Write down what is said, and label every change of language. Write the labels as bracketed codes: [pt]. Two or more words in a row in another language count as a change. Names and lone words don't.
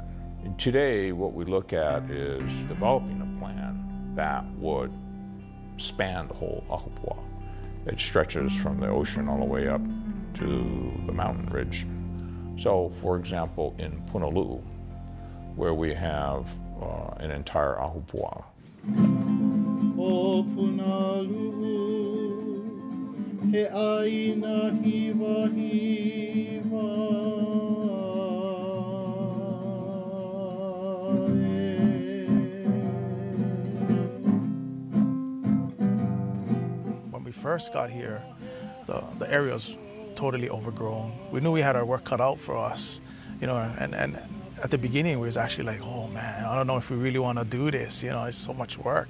[en] And today, what we look at is developing a plan that would span the whole Ahupua. It stretches from the ocean all the way up to the mountain ridge. So, for example, in Punaluu, where we have an entire Ahupua, [haw] O Punaluu, he aina hiva hiva [en] When we first got here, the area was totally overgrown. We knew we had our work cut out for us, and at the beginning we was actually like, oh man, I don't know if we really want to do this, it's so much work.